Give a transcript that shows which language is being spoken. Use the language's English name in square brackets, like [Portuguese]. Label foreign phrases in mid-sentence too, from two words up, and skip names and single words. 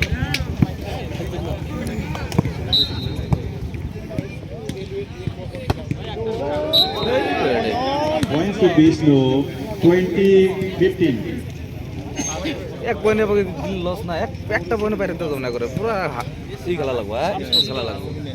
[English] Points to Bishnu, 20-15. [Marathi] एक पॉइंट बघ लॉस ना [Bangla] একটা পয়েন্ট বাইরে তো না করে পুরো ই খেলা লাগবে স্ট্রং খেলা লাগবে